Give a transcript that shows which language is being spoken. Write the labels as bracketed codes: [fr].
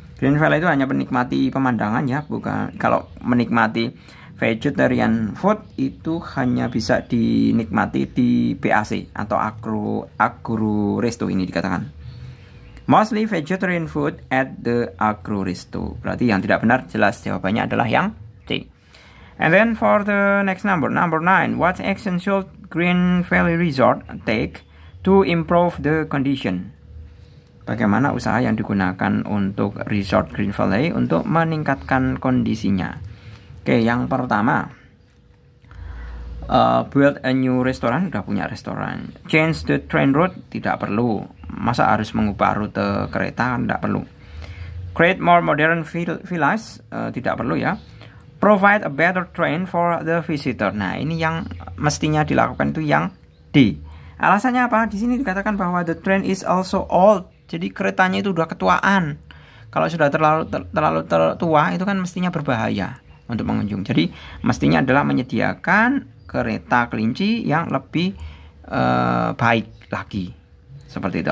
[id] Green Valley itu hanya menikmati pemandangan ya, bukan. Kalau menikmati vegetarian food itu hanya bisa dinikmati di PAC atau Agro Resto ini dikatakan. [en] Mostly vegetarian food at the Agro Resto. [id] Berarti yang tidak benar jelas jawabannya adalah yang C. [en] And then for the next number 9, what action should Green Valley Resort take to improve the condition? [id] Bagaimana usaha yang digunakan untuk Resort Green Valley untuk meningkatkan kondisinya? Oke, yang pertama, [en] build a new restaurant, [id] udah punya restoran. [en] Change the train route, [id] tidak perlu. Masa harus mengubah rute kereta, tidak perlu. [en] Create more modern villas, [id] tidak perlu ya. [en] Provide a better train for the visitor. [id] Nah, ini yang mestinya dilakukan itu yang D. Alasannya apa? Di sini dikatakan bahwa [en] the train is also old. [id] Jadi keretanya itu udah ketuaan. Kalau sudah terlalu tua itu kan mestinya berbahaya untuk pengunjung. Jadi mestinya adalah menyediakan kereta kelinci yang lebih baik lagi. Seperti itu.